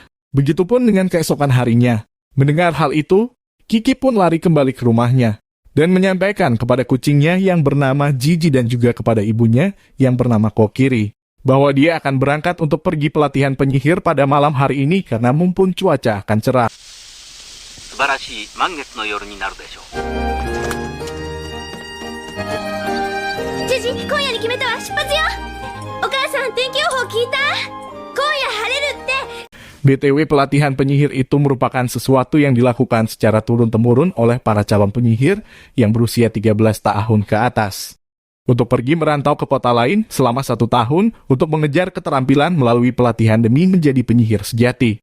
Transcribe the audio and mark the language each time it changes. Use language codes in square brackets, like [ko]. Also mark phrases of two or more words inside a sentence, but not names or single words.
[id] Begitupun dengan keesokan harinya. Mendengar hal itu, Kiki pun lari kembali ke rumahnya, dan menyampaikan kepada kucingnya yang bernama Jiji dan juga kepada ibunya yang bernama Kokiri, bahwa dia akan berangkat untuk pergi pelatihan penyihir pada malam hari ini karena mumpun cuaca akan cerah. [ja] 素晴らしい満月の夜になるでしょう。ジジ、今夜に決めたわ、出発よ。お母さん、天気予報聞いた？今夜晴れるって。 [id] BTW, pelatihan penyihir itu merupakan sesuatu yang dilakukan secara turun-temurun oleh para calon penyihir yang berusia 13 tahun ke atas. Untuk pergi merantau ke kota lain selama 1 tahun untuk mengejar keterampilan melalui pelatihan demi menjadi penyihir sejati.